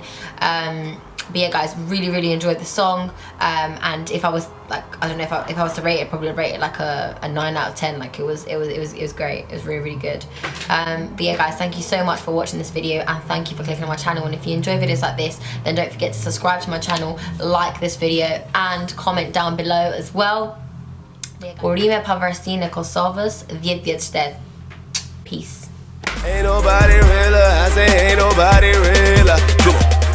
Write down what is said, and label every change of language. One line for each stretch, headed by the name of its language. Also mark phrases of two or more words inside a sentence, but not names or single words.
English: But yeah, guys, really enjoyed the song, and if I was like, I don't know, if I was to rate it, probably rate it like a 9 out of 10. Like, it was great. It was really good. But yeah, guys, thank you so much for watching this video, and thank you for clicking on my channel. And if you enjoy videos like this, then don't forget to subscribe to my channel, like this video, and comment down below as well.
Albanian: Urime pavarësinë e Kosovës 10 shtet.
English: Peace. Ain't nobody realer, I say ain't nobody realer.